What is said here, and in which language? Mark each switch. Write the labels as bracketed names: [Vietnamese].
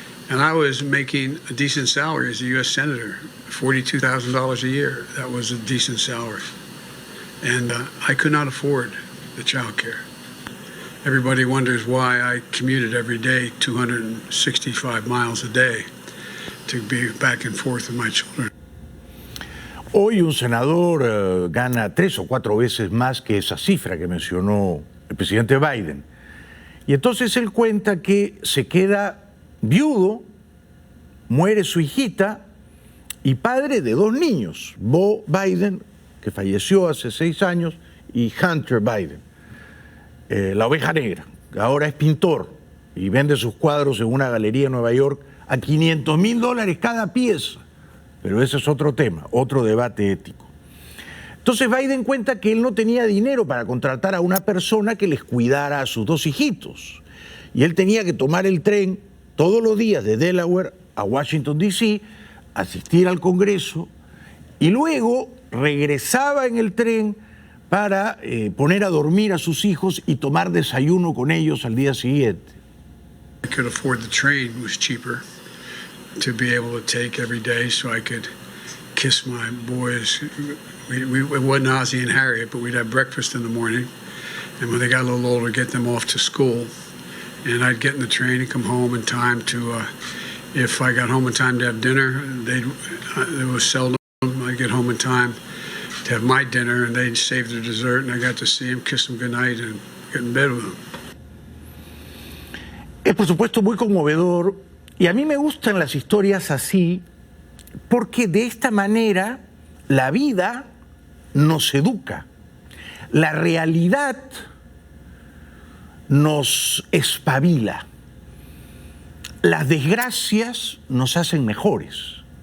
[English] And I was making a decent salary as a U.S. Senator, $42,000 a year. That was a decent salary. And I could not afford the child care. Everybody wonders why I commuted every day 265 miles a day to be back and forth with my children. [Spanish] Hoy un senador gana 3 o 4 veces más que esa cifra que mencionó el presidente Biden. Y entonces él cuenta que se queda viudo, muere su hijita y padre de 2 niños, Bo Biden, que falleció hace 6 años, y Hunter Biden. La oveja negra, que ahora es pintor y vende sus cuadros en una galería en Nueva York a $500,000 cada pieza. Pero ese es otro tema, otro debate ético. Entonces Biden cuenta que él no tenía dinero para contratar a una persona que les cuidara a sus 2 hijitos. Y él tenía que tomar el tren todos los días de Delaware a Washington, D.C., asistir al Congreso y luego regresaba en el tren para poner a dormir a sus hijos y tomar desayuno con ellos al día siguiente. [English] I could afford the train, it was cheaper to be able to take every day so I could kiss my boys. It wasn't Ozzie and Harriet, but we'd have breakfast in the morning, and when they got a little older, get them off to school. And I'd get in the train and come home in time to, if I got home in time to have dinner, it was seldom I'd get home in time to have my dinner, and they'd save their dessert, and I got to see them, kiss them goodnight, and get in bed with them. [Spanish] Es por supuesto muy conmovedor y a mí me gustan las historias así porque de esta manera la vida nos educa, la realidad nos espabila, las desgracias nos hacen mejores.